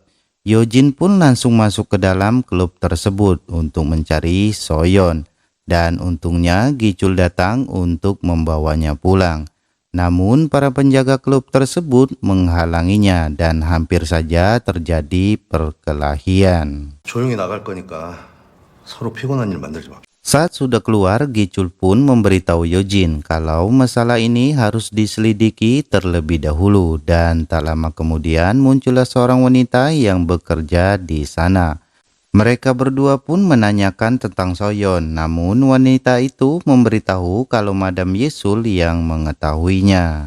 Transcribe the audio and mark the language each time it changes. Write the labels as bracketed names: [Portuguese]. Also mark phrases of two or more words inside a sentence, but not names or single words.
[Indonesian] Yojin pun langsung masuk ke dalam klub tersebut untuk mencari Soyon. Dan untungnya Gicul datang untuk membawanya pulang. Namun para penjaga klub tersebut menghalanginya dan hampir saja terjadi perkelahian. [Korean] 조용히 나갈 거니까 서로 피곤한 일 만들지 마. [Indonesian] Saat sudah keluar, Gicul pun memberitahu Yojin kalau masalah ini harus diselidiki terlebih dahulu dan tak lama kemudian muncullah seorang wanita yang bekerja di sana. Mereka berdua pun menanyakan tentang Soyon, namun wanita itu memberitahu kalau Madam Yesul yang mengetahuinya.